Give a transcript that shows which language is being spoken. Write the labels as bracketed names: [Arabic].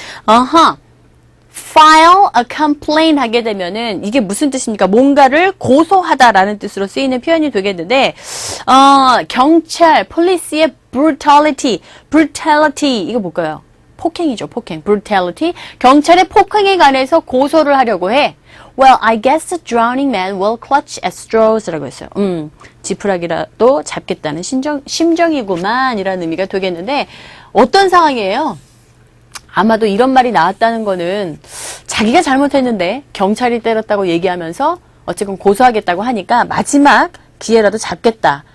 [Korean] file a complaint 하게 되면은 이게 무슨 뜻입니까? 뭔가를 고소하다라는 뜻으로 쓰이는 표현이 되겠는데 경찰, police의 brutality 이거 뭘까요? 폭행이죠, 폭행. brutality. 경찰의 폭행에 관해서 고소를 하려고 해. [English] Well, I guess the drowning man will clutch at straws [Korean] 라고 했어요. 지푸라기라도 잡겠다는 심정이구만 이라는 의미가 되겠는데 어떤 상황이에요? 아마도 이런 말이 나왔다는 거는 자기가 잘못했는데 경찰이 때렸다고 얘기하면서 어쨌건 고소하겠다고 하니까 마지막 기회라도 잡겠다.